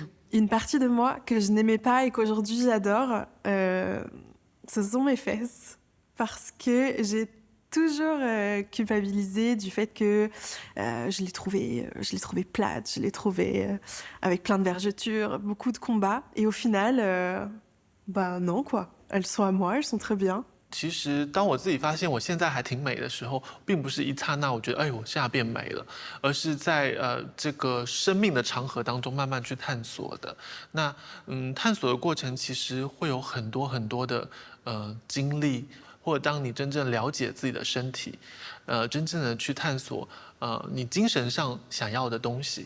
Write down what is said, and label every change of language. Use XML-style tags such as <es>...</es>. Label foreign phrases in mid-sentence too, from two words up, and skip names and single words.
<fr>Une partie de moi que je n'aimais pas et qu'aujourd'hui j'adore, ce sont mes fesses. Parce que j'ai toujours culpabilisé du fait que je les trouvais plates, je les trouvais avec plein de vergetures, beaucoup de combats. Et au final, bah non quoi, elles sont à moi, elles sont très bien.</fr> <zh>其实，当我自己发现我现在还挺美的时候，并不是一刹那我觉得，哎，我现在变美了，而是在这个生命的长河当中慢慢去探索的。那探索的过程其实会有很多很多的经历，或者当你真正了解自己的身体，真正的去探索你精神上想要的东西。</zh>